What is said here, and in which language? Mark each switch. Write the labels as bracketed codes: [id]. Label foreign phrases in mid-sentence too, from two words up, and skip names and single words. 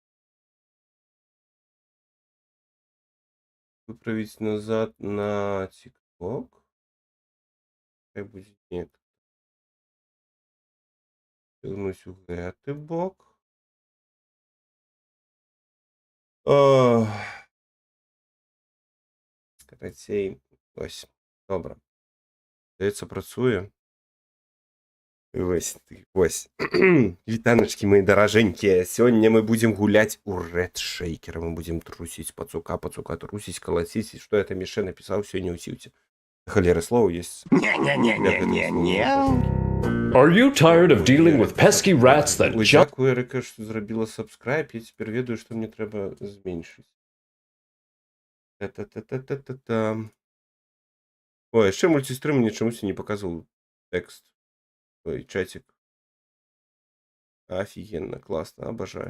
[be] Выправіць назад на TikTok. Хай будзе неяк. Вярнусь у гэты бок. О, Карацей. [uk] Ось. Добре. Здається, працює. Ось. Вітаночки, мої дороженькі. Сьогодні ми будемо гуляти у Red Shaker. Ми будемо трусить пацука трусить, колотить. Що я там ще написав сьогодні у сівці? Холєре слово є. [en] Are you tired of dealing with pesky rats that [uk] Ой, [en] jump? [uk] дякую, Ерика, що зробила subscribe. Я тепер ведаю, що мені треба зменшити. Та-та-та-та-та-та. Ой, ще мультистрим мені чомусь не показував текст. Ой, чатик. Офігенно, класно, обожаю.